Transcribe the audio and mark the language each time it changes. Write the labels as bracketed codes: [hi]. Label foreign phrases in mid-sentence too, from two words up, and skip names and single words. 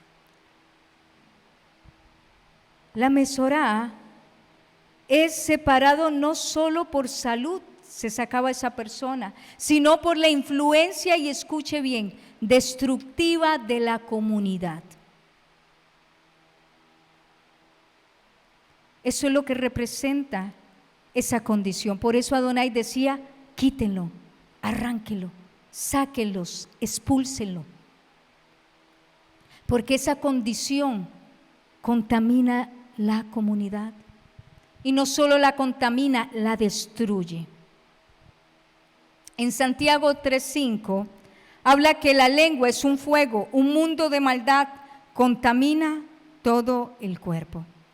[es] La mesorá es separado no solo por salud, se sacaba esa persona, sino por la influencia, y escuche bien, destructiva de la comunidad. Eso es lo que representa esa condición. Por eso Adonai decía, quítenlo, arránquenlo, sáquenlos, expúlsenlo. Porque esa condición contamina la comunidad. Y no solo la contamina, la destruye. En Santiago 3:5 habla que la lengua es un fuego, un mundo de maldad, contamina todo el cuerpo.